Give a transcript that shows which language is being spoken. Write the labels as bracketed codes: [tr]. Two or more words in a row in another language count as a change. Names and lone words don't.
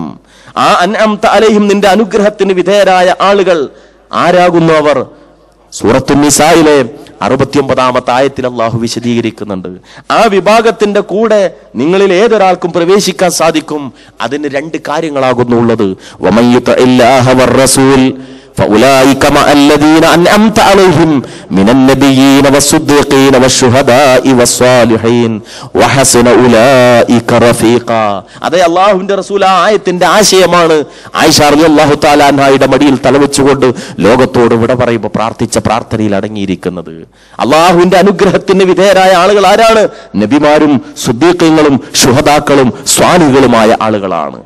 [ml] ആ [ar] أنعمت عليهم, [ml] നിന്റെ അനുഗ്രഹത്തിന് വിധേയരായ ആളുകൾ ആരാകുന്നു അവർ? സൂറത്തുൻ നിസായിലെ 69-ാമത്തെ ആയത്തിൽ അള്ളാഹു വിശദീകരിക്കുന്നുണ്ട്. ആ വിഭാഗത്തിന്റെ കൂടെ നിങ്ങളിൽ ഏതൊരാൾക്കും പ്രവേശിക്കാൻ സാധിക്കും. അതിന് 2 കാര്യങ്ങളാകുന്നു ഉള്ളത്. [ar] فأولئك مع الذين أنعمت عليهم من النبيين والصديقين والشهداء والصالحين وحسن أولئك رفيقا. [ml] അതേ അല്ലാഹുവിന്റെ റസൂൽ ആ ആയത്തിന്റെ ആശയമാണ് ആയിഷ [ar] رضي الله تعالى [ml] അൻഹയുടെ മടിയിൽ തലവെച്ചുകൊണ്ട് ലോകത്തോട് വിട പറയുമ്പോൾ പ്രാർത്ഥിച്ച പ്രാർത്ഥനയിൽ അടങ്ങിയിരിക്കുന്നത്. അല്ലാഹുവിന്റെ അനുഗ്രഹത്തിന് വിധേയരായ ആളുകൾ ആരാണ്? നബിമാരും സുദ്ദീഖീങ്ങളും ശുഹദാക്കളും സ്വാലിഹുകളുമായ ആളുകളാണ്.